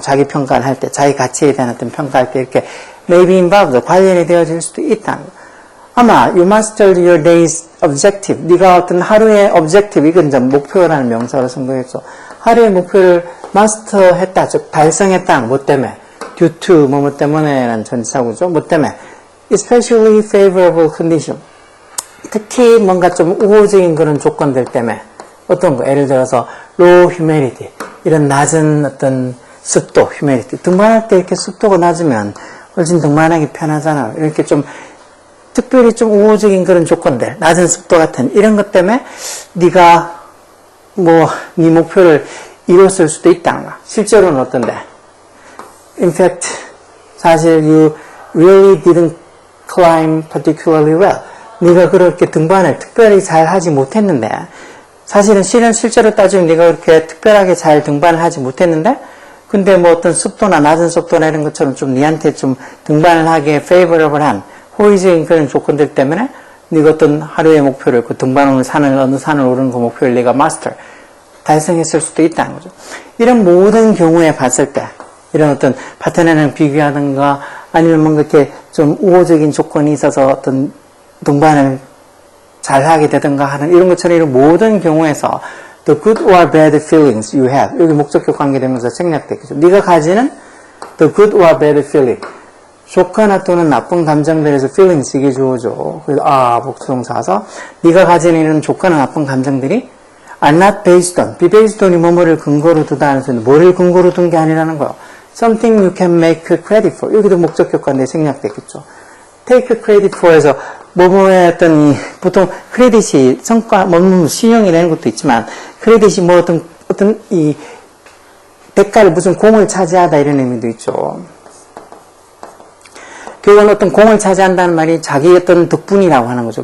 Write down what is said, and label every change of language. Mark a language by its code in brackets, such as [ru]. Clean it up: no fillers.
[ko] 자기 평가를 할 때, 자기 가치에 대한 어떤 평가할 때 이렇게 [en] may be involved, [ko] 관련이 되어질 수도 있다. 아마 [en] you mastered your day's objective, [ko] 네가 어떤 하루의 objective, 이건 이제 목표라는 명사로 선거했죠. 하루의 목표를 마스터했다, 즉 달성했다. 뭐 때문에? due to 뭐 때문에 라는 전치사구죠. 뭐 때문에? [en] especially favorable condition. [ko] 특히 뭔가 좀 우호적인 그런 조건들 때문에 어떤 거? 예를 들어서 [en] low humidity, [ko] 이런 낮은 어떤 습도, humidity. 등반할 때 이렇게 습도가 낮으면 훨씬 등반하기 편하잖아요. 이렇게 좀 특별히 좀 우호적인 그런 조건들, 낮은 습도 같은 이런 것 때문에 네가 뭐 네 목표를 이뤘을 수도 있다는 거야. 실제로는 어떤데? [en] In fact, [ko] 사실 [en] you really didn't climb particularly well. [ko] 네가 그렇게 등반을 특별히 잘 하지 못했는데, 사실은 실제로 따지면 네가 그렇게 특별하게 잘 등반을 하지 못했는데, 근데 뭐 어떤 습도나 낮은 습도나 이런 것처럼 좀 네한테 좀 등반을 하기에 favorable한 호의적인 그런 조건들 때문에 네가 어떤 하루의 목표를, 그 등반 오는 산을, 어느 산을 오르는 그 목표를 네가 master, 달성했을 수도 있다는 거죠. 이런 모든 경우에 봤을 때, 이런 어떤 파트너랑 비교하든가 아니면 뭔가 이렇게 좀 우호적인 조건이 있어서 어떤 등반을 잘 하게 되든가 하는 이런 것처럼 이런 모든 경우에서 [en] the good or bad feelings you have, [ko] 여기 목적격 관계되면서 생략되겠죠. 네가 가지는 [en] the good or bad feeling, [ko] 좋거나 또는 나쁜 감정들에서 feelings, 이게 주어죠. 그래서 목적동사서 네가 가지는 이런 좋거나 나쁜 감정들이 [en] are not based on, be based on [ko] 이 뭐뭐를 근거로 두다 하는 소리는 뭐를 근거로 둔 게 아니라는 거예요. [en] something you can make credit for, [ko] 여기도 목적격 관계 생략되겠죠. [en] take credit for [ko] 에서 뭐뭐의 어떤 보통 크레딧이 성과, 신용이 되는 것도 있지만 크레딧이 뭐 어떤 이 대가를 무슨 공을 차지하다 이런 의미도 있죠. 결국은 어떤 공을 차지한다는 말이 자기 어떤 덕분이라고 하는 거죠.